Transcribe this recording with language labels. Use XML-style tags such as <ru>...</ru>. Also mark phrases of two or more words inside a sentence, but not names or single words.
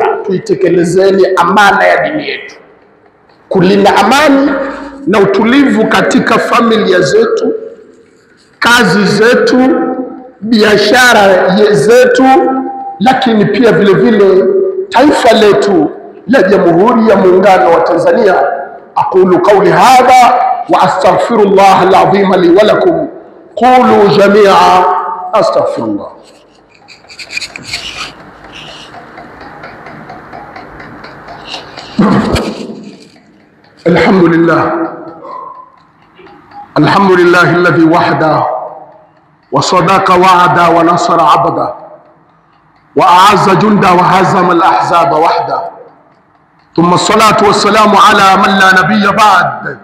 <sw>Tuitekelezeni amana ya dini yetu, kulinda amani na utulivu katika familia zetu, kazi zetu, biashara zetu, lakini pia vile vile taifa letu la Jamhuri ya Muungano wa Tanzania.</sw> <ar>أقول قولي هذا وأستغفر الله العظيم لي ولكم. قولوا جميعا أستغفر الله. الحمد لله، الحمد لله الذي وحده وصدق وعده ونصر عبده وأعز جنده وهزم الأحزاب وحده، ثم الصلاة والسلام على من لا نبي بعد.</ar>